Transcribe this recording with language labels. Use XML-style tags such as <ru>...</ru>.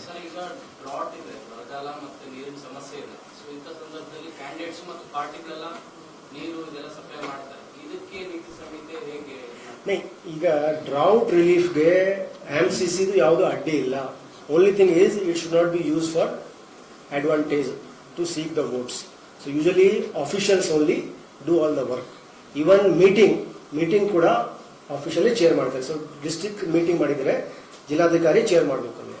<kn>ಈಗ ಡ್ರಾಟ್ ಇದೆ, ಬರಗಾಲ ಮತ್ತೆ ನೀರಿನ ಸಮಸ್ಯೆ ಇದೆ. ಸೊ ಇಂಥ ಸಂದರ್ಭದಲ್ಲಿ ಕ್ಯಾಂಡಿಡೇಟ್ಸ್ ಮತ್ತು ಪಾರ್ಟಿಗಳೆಲ್ಲ ನೀರು ಇದೆಲ್ಲ ಸಪ್ಲೈ ಮಾಡ್ತಾರೆ. ಇದಕ್ಕೆ ನೀತಿ ಸಂಹಿತೆ ಹೇಗೆ? ಈಗ ಡ್ರೌಟ್ ರಿಲೀಫ್ಗೆ MCC ಯಾವುದು ಅಡ್ಡಿ ಇಲ್ಲ.</kn> <en>Only thing is it should not be use for advantage to seek the votes. So usually officials only do all the work. Even meeting ಕೂಡ officially chair ಮಾಡ್ತಾರೆ.</en> <kn>So district meeting ಮಾಡಿದ್ರೆ ಜಿಲ್ಲಾಧಿಕಾರಿ chair ಮಾಡಬೇಕು.</kn>